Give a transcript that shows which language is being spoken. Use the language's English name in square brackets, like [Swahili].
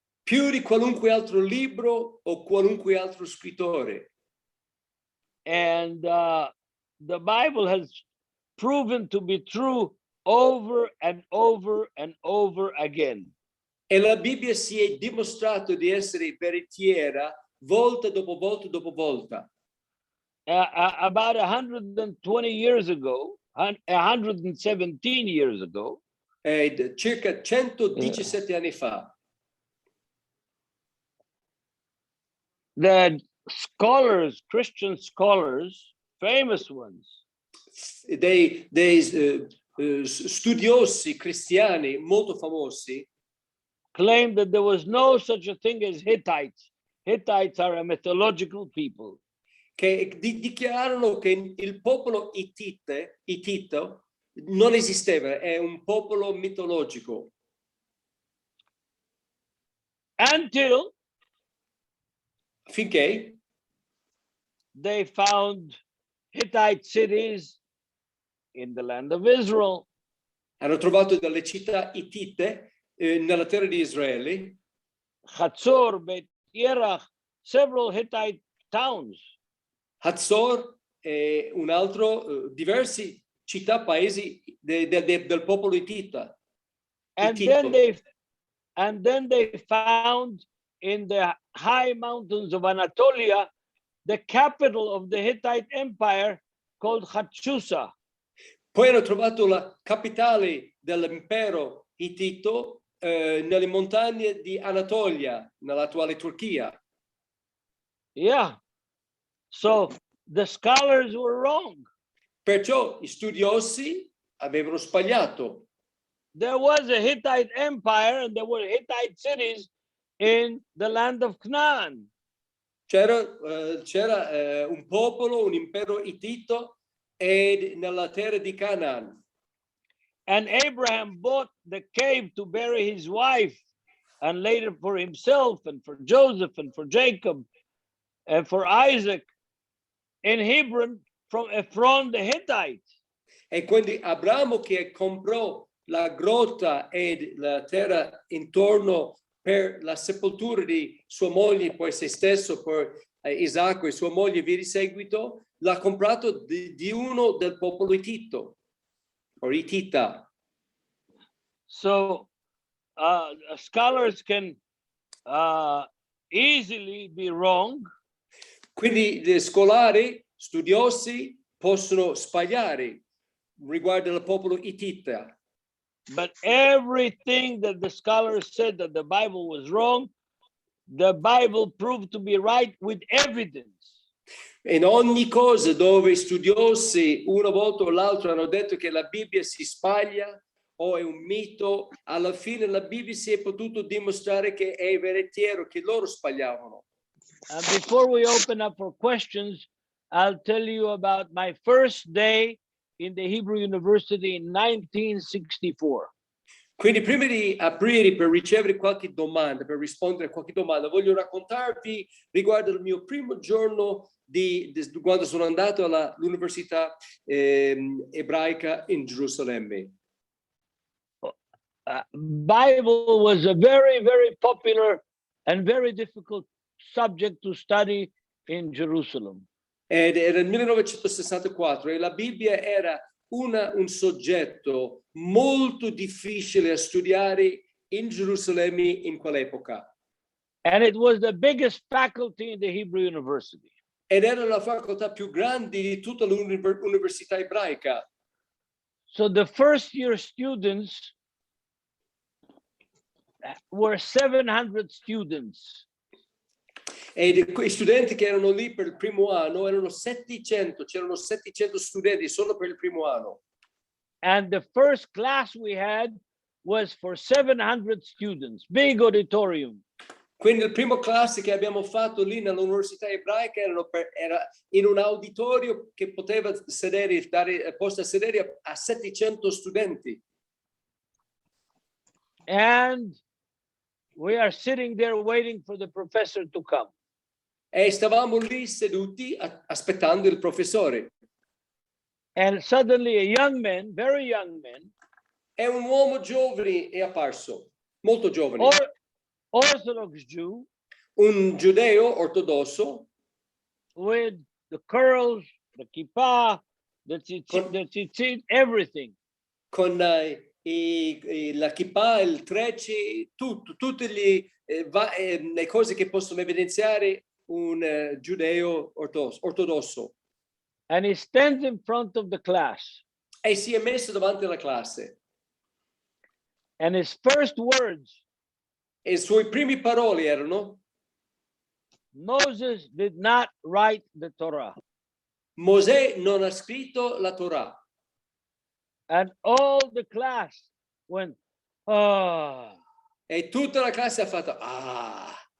[Italian] più di qualunque altro libro o qualunque altro scrittore. [English] And the Bible has proven to be true over and over and over again. [Italian] E la Bibbia si è dimostrato di essere veritiera volta dopo volta dopo volta. [English] About 120 years ago, 117 years ago. [Italian] Circa 117 anni fa. [English] The scholars, Christian scholars, famous ones, [Italian] dei studiosi cristiani molto famosi [English] claimed that there was no such a thing as Hittites. Hittites are a mythological people. [Italian] che dichiararono che il popolo ittito non esisteva, è un popolo mitologico. [English] Until [Italian] Finché [English] they found Hittite cities in the land of Israel. [Italian] hanno trovato delle città ittite nella terra di Israele, [English] Hatzor, Beit Yerach, several Hittite towns. [Italian] Hazor e un altro, diversi città, paesi del popolo ittita. [English] And then they found in the high mountains of Anatolia the capital of the Hittite Empire called Hattusa. [Italian] Poi hanno trovato la capitale dell'impero ittito nelle montagne di Anatolia, nell'attuale Turchia. [English] Yeah. So the scholars were wrong. [Italian] Perciò gli studiosi avevano sbagliato. [English] There was a Hittite empire and there were Hittite cities in the land of Canaan. [Italian] C'era un popolo, un impero ittito nella terra di Canaan. [English] And Abraham bought the cave to bury his wife, and later for himself and for Joseph and for Jacob and for Isaac in Hebron from Ephron the Hittite. [Italian] E quindi Abramo che comprò la grotta e la terra intorno per la sepoltura di sua moglie, poi se stesso, per Isacco e sua moglie via di seguito, l'ha comprato di uno del popolo ittito, o ittita. [English] So scholars can easily be wrong. [Italian] Quindi gli scolari, studiosi, possono sbagliare riguardo al popolo ittita. [English] But everything that the scholars said that the Bible was wrong, the Bible proved to be right with evidence. [Italian] In ogni cosa dove studiosi una volta o l'altra hanno detto che la Bibbia si sbaglia o è un mito, alla fine la Bibbia si è potuto dimostrare che è veritiero, che loro sbagliavano. [English] Before we open up for questions, I'll tell you about my first day in the Hebrew University in 1964. [Italian] Quindi prima di aprire per ricevere qualche domanda, per rispondere a qualche domanda, voglio raccontarvi riguardo il mio primo giorno quando sono andato all'università ebraica in Gerusalemme. [English] Bible was a very, very popular and very difficult subject to study in Jerusalem. [Italian] Ed era il 1964 e la Bibbia era un soggetto molto difficile a studiare in Gerusalemme in quell'epoca. [English] And it was the biggest faculty in the Hebrew University. [Italian] Ed era la facoltà più grande di tutta l'università ebraica. [English] So the first year students were 700 students. [Italian] E quei studenti che erano lì per il primo anno erano 700, c'erano 700 studenti solo per il primo anno. [English] And the first class we had was for 700 students, big auditorium. [Italian] Quindi il primo classe che abbiamo fatto lì nell'università ebraica era in un auditorio che poteva sedere, dare posto a sedere a 700 studenti. [English] And we are sitting there waiting for the professor to come. [Italian] E stavamo lì seduti aspettando il professore. [English] And suddenly a young man, very young man, [Italian] E un uomo giovane è apparso, molto giovane. [English] Orthodox Jew, [Italian] Un giudeo ortodosso [English] with the curls, the kippah, the tzitzit, everything. [Italian] con la kippah, il trecce, tutte le cose che possono evidenziare un giudeo ortodosso. [English] And he stands in front of the class. [Italian] e si è messo davanti alla classe. [English] And his first words, [Italian] E i suoi primi parole erano: [English] Moses did not write the Torah. [Italian] Mosè non ha scritto la Torah. [English] And all the class went, ah. [Italian] E tutta la classe ha fatto ah.